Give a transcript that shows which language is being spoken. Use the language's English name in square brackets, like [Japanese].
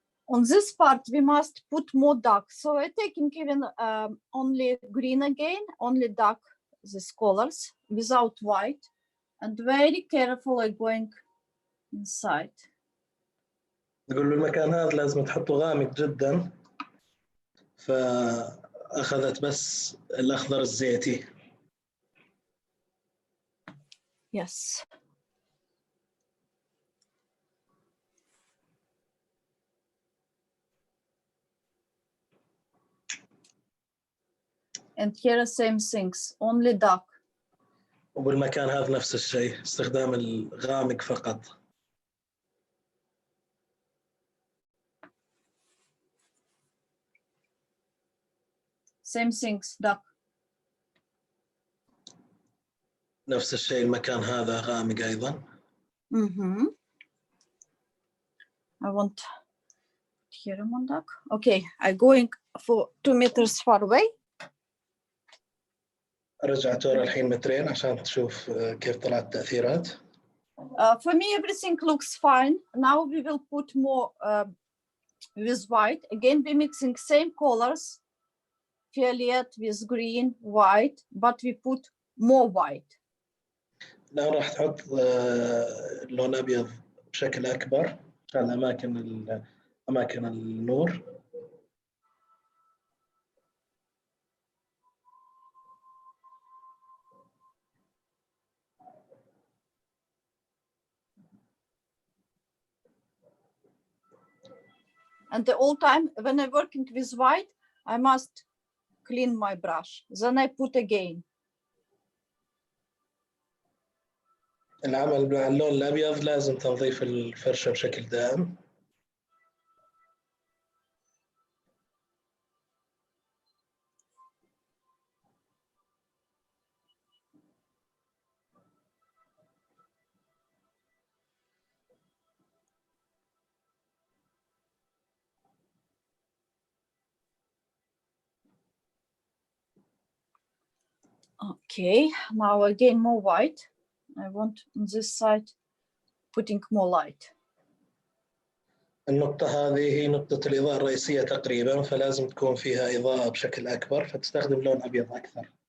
[English] On this part, we must put more dark. So we're taking even only green again, only dark, these colors, without white, and very carefully going inside. [Arabic] نقول المكان هذا لازم تحطه غامق جدا، فأخذت بس الأخضر الزيتي. [English] Yes. And here are same things, only dark. [Arabic] وبالمكان هذا نفس الشيء، استخدام الغامق فقط. [English] Same things, dark. [Arabic] نفس الشيء المكان هذا غامق أيضا. [English] I want here one dark. Okay, I'm going for 2 meters far away. [Arabic] رجعت ورا الحين مترين عشان تشوف كيف طلعت التأثيرات. [English] For me, everything looks fine. Now we will put more with white. Again, we're mixing same colors, violet with green, white, but we put more white. [Arabic] الآن راح تحط لون أبيض بشكل أكبر عشان أماكن النور. [English] And the whole time when I'm working with white, I must clean my brush. Then I put again. [Arabic] العمل مع اللون الأبيض لازم تنظيف الفرشة بشكل دائم. [English] Okay, now again more white. I want on this side putting more light. [Arabic] النقطة هذه هي نقطة الإضاءة الرئيسية تقريبا، فلازم تكون فيها إضاءة بشكل أكبر، فتستخدم لون أبيض أكثر.